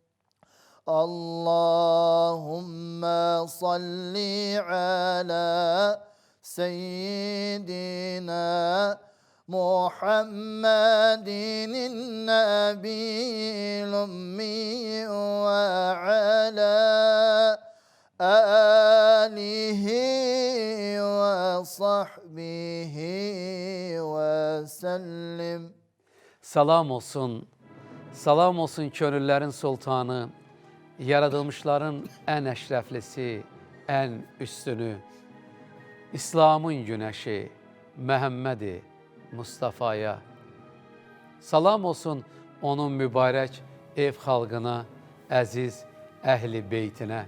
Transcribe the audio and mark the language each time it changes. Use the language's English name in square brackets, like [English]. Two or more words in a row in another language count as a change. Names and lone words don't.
[Arabic] اللهم صل على سيدنا محمد النبي الأمي وعلى آله وصحبه وسلم. [Azerbaijani] Salam olsun, salam olsun könüllərin sultanı, yaradılmışların ən əşrəflisi, ən üstünü, İslamın günəşi, Məhəmmədi Mustafaya. Salam olsun onun mübarək ev xalqına, əziz əhli beytinə.